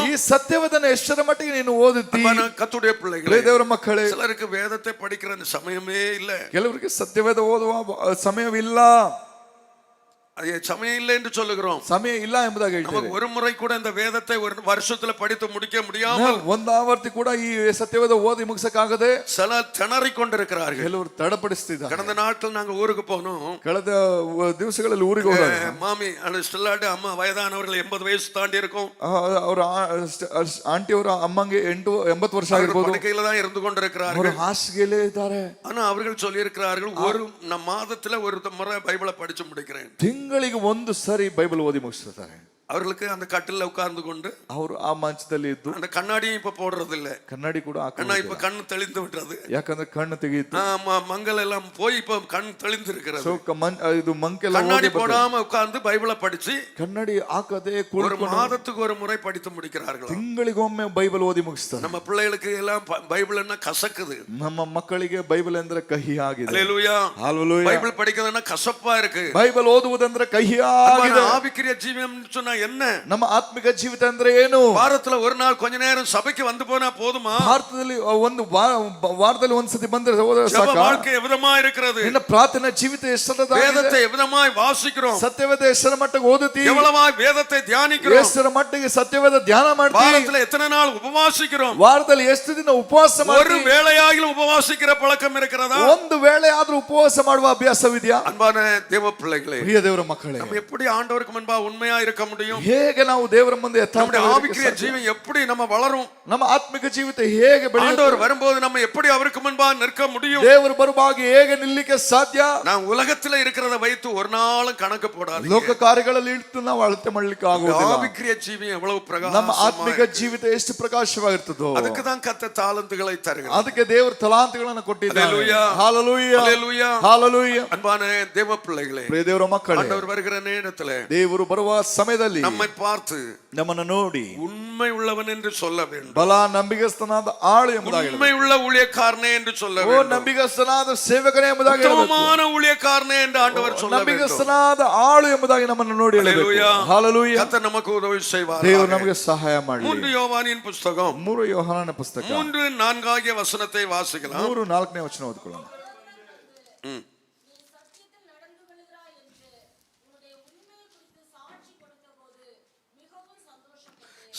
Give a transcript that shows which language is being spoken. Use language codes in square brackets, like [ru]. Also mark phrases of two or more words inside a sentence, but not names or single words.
[kn] ಈ ಸತ್ಯವದನ್ನ ಎಷ್ಟರ ಮಟ್ಟಿಗೆ ನೀನು ಓದುತ್ತಿ. [ta] கர்த்தருடைய பிள்ளைகளே, [kn] ದೇವರ ಮಕ್ಕಳೇ, [ta] சிலருக்கு வேதத்தை படிக்கிற சமயமே இல்ல. [kn] ಕೆಲವರಿಗೆ ಸತ್ಯವೇದ ಓದುವ ಸಮಯವಿಲ್ಲ. [ta] அது சமயம் இல்லை என்று சொல்லுகிறோம். [kn] ಸಮಯ ಇಲ್ಲ ಎಂಬುದಾಗಿ ಹೇಳ್ತೇವೆ. [ta] நமக்கு ஒரு முறை கூட இந்த வேதத்தை ஒரு வருஷத்துல படித்து முடிக்க முடியாமல் [kn] ಒಂದು ಆವರ್ತಿ ಕೂಡ ಈ ಸತ್ಯವೇದ ಓದಿ ಮುಗಿಸಕ್ಕಾಗದೆ [ta] சில திணறி கொண்டிருக்கிறார்கள். [kn] ಕೆಲವರು ತಡಪಡಿಸ್ತಿದ್ದಾರೆ. [ta] கடந்த நாட்கள் நாங்க ஊருக்கு போனோம். [kn] ಕಳೆದ ದಿವಸಗಳಲ್ಲಿ ಊರಿಗೆ ಹೋದಾಗ [ta] மாமி ஸ்டெல்லாட்டு அம்மா வயதானவர்கள் 80 வயசு தாண்டி இருக்கும். [kn] ಅವರ ಆಂಟಿ ಅವರ ಅಮ್ಮಂಗೆ 80 ವರ್ಷ ಆಗಿರ್ಬೋದು. [ta] படுக்கையில தான் இருந்து கொண்டிருக்கிறார்கள். [kn] ಅವರು ಹಾಸಿಗೆಯಲ್ಲೇ ಇದ್ದಾರೆ. [ta] ஆனா அவர்கள் சொல்லி இருக்கிறார்கள், ஒரு மாதத்துல ஒரு முறை பைபிளை படிச்சு முடிக்கிறேன். [kn] ತಿಂಗಳಿಗೆ ಒಂದು ಸರಿ ಬೈಬಲ್ ಓದಿ ಮುಗಿಸ್ತಾರೆ. [ta] அவர்களுக்கு அந்த கட்டில உட்கார்ந்து கொண்டு [kn] ಅವರು ಆ ಮಂಚದಲ್ಲಿ ಇದ್ದು, [ta] அந்த கண்ணாடியும் இப்ப போடுறது இல்ல, [kn] ಕನ್ನಡಿ ಕೂಡ [ta] ஏன்னா இப்ப கண்ணு தெளிந்து விட்டது. [kn] ಯಾಕಂದ್ರೆ ಕಣ್ಣು ತೆಗೆಯಿತು. [ta] மங்கள் எல்லாம் போய் இப்ப கண் தெளிந்து இருக்கிறது. [kn] ಇದು ಮಂಕೆಲ್ಲ [ta] கண்ணாடி போடாம உட்கார்ந்து பைபிளை படிச்சு [kn] ಕನ್ನಡಿ ಹಾಕದೆ [ta] ஒரு மாதத்துக்கு ஒரு முறை படித்து முடிக்கிறார்கள். [kn] ತಿಂಗಳಿಗೊಮ್ಮೆ ಬೈಬಲ್ ಓದಿ ಮುಗಿಸ್ತಾರೆ. [ta] நம்ம பிள்ளைகளுக்கு எல்லாம் பைபிள் என்ன கசக்குது. [kn] ನಮ್ಮ ಮಕ್ಕಳಿಗೆ ಬೈಬಲ್ ಅಂದ್ರೆ ಕಹಿ ಆಗಿದೆ. [ta] அல்லேலூயா. ஹalleluya. பைபிள் படிக்கிறதுன்னா கசப்பா இருக்கு. [kn] ಬೈಬಲ್ ಓದುವುದಂದ್ರೆ ಕಹಿ ಆಗಿದೆ. [ta] ஆவிக்குரிய ஜீவன் சொன்னா என்ன? [kn] ನಮ್ಮ ಆತ್ಮಿಕ ಜೀವಿತ ಅಂದ್ರೆ ಏನು? [ta] வாரத்துல ஒரு நாள் கொஞ்ச நேரம் சபைக்கு வந்து போனா போதுமா? [kn] ಭಾರತದಲ್ಲಿ ಒಂದು ವಾರದಲ್ಲಿ ಒಂದ್ಸತಿ ಬಂದ್ರೆ [ta] ஜெப [kn] ಸಾಕ? [ta] வாழ்க்கை எவ்விதமா இருக்கிறது? [kn] ನಿನ್ನ ಪ್ರಾರ್ಥನಾ ಜೀವಿತ ಎಷ್ಟರದಾಗಿದೆ? [ta] வேதத்தை எவ்விதமாய் வாசிக்கிறோம்? [kn] ಸತ್ಯವೇದ ಎಷ್ಟರ ಮಟ್ಟಿಗೆ ಓದುತ್ತಿ? [ta] எவ்வளவாய் வேதத்தை தியானிக்கிறோம்? [kn] ಎಷ್ಟರ ಮಟ್ಟಿಗೆ ಸತ್ಯವೇದ ಧ್ಯಾನ ಮಾಡ್ತೀವಿ? [ta] வாரத்துல எத்தனை நாள் உபவாசிக்கிறோம்? [kn] ವಾರದಲ್ಲಿ ಎಷ್ಟು ದಿನ ಉಪವಾಸ [ta] ஒரு [kn] ಮಾಡ್ತೀವಿ? [ta] வேளையாகிலும் உபவாசிக்கிற பழக்கம் இருக்கிறதா? [kn] ಒಂದು ವೇಳೆ ಆದ್ರೂ ಉಪವಾಸ ಮಾಡುವ ಅಭ್ಯಾಸವಿದೆಯಾ? [ta] அன்பான தேவ பிள்ளைகளே, [kn] ಪ್ರಿಯ ದೇವರ ಮಕ್ಕಳೇ, [ta] நம்ம எப்படி ஆண்டவருக்கு முன்பா உண்மையா இருக்க முடியும்? [kn] ಹೇಗೆ ನಾವು ದೇವರ ಮುಂದೆ [ta] நம்முடைய ஆவிக்குரிய ஜீவன் எப்படி நம்ம வளரும்? [kn] ನಮ್ಮ ಆತ್ಮಿಕ ಜೀವಿತ ಹೇಗೆ ಬೆಳೆಯುತ್ತೆ? [ta] ஆண்டவர் வரும்போது நம்ம எப்படி அவருக்கு முன்பா நிற்க முடியும்? [kn] ದೇವರು ಬರುವಾಗ ಹೇಗೆ ನಿಲ್ಲಿಕ್ಕೆ ಸಾಧ್ಯ? [ta] நான் உலகத்துல இருக்கிறத வைத்து ஒரு நாளும் கணக்கு போடாதீங்க. [kn] ಲೋಕ ಕಾರ್ಯಗಳಲ್ಲಿ ಇಟ್ಟು ನಾವು ಅಳತೆ ಮಾಡ್ಲಿಕ್ಕೆ ಆಗುವುದಿಲ್ಲ. [ta] ஆவிக்குரிய ஜீவன் எவ்வளவு [kn] ನಮ್ಮ ಆತ್ಮಿಕ [ta] பிரகாசமா [kn] ಜೀವಿತ ಎಷ್ಟು ಪ್ರಕಾಶವಾಗಿರ್ತದೋ [ta] அதுக்கு தான் கர்த்தர் தாளந்துகளை தருகிறார். [kn] ಅದಕ್ಕೆ ದೇವರು ತಲಾಂತಗಳನ್ನು ಕೊಟ್ಟಿದ್ದಾರೆ. ಹಲ್ಲೆಲೂಯಾ. ಹಲ್ಲೆಲೂಯಾ. [ta] ஹல்லேலூயா. [kn] ಹಲ್ಲೆಲೂಯಾ. [ta] அன்பான தேவ பிள்ளைகளே, [kn] ಪ್ರಿಯ ದೇವರ ಮಕ್ಕಳೇ, [ta] ஆண்டவர் வருகிற நேரத்துல [kn] ದೇವರು ಬರುವ ಸಮಯದಲ್ಲಿ [ta] நம்மை பார்த்து [kn] ನಮ್ಮನ್ನು ನೋಡಿ [ta] உண்மை உள்ளவன் என்று சொல்ல வேண்டும். [kn] ಬಲ ನಂಬಿಗಸ್ತನಾದ ಆಳು ಎಂಬುದಾಗಿ, [ta] உண்மை உள்ள ஊழியக்காரனே என்று சொல்ல [kn] ಓ [ta] வேண்டும். [kn] ನಂಬಿಗಸ್ತನಾದ ಸೇವಕನೇ ಎಂಬುದಾಗಿ ಹೇಳಬೇಕು. [ta] உத்தமமான ஊழியக்காரனே என்று ஆண்டவர் சொல்ல வேண்டும். [kn] ನಂಬಿಗಸ್ತನಾದ ಆಳು ಎಂಬುದಾಗಿ ನಮ್ಮನ್ನು ನೋಡಿ ಹೇಳಬೇಕು. [ta] ஹல்லேலூயா. [kn] ಹಲ್ಲೆಲೂಯಾ. [ta] கர்த்தர் நமக்கு உதவி செய்வார். [kn] ದೇವರು ನಮಗೆ ಸಹಾಯ ಮಾಡಲಿ. [ta] 3 யோவானின் புஸ்தகம் [kn] 3 ಯೋಹಾನನ ಪುಸ್ತಕ [ta] 3:4 ಆகிய ವಚನத்தை வாசிக்கலாம். [kn] 3:4 ವಚನ ಓದಿಕೊಳ್ಳೋಣ. [ta] சத்தியத்தில் நடந்து கொள்கிறாய் என்று உன்னுடைய உண்மையை குறித்து சாட்சி கொடுத்தபோது மிகவும் சந்தோஷப்பட்டேன்.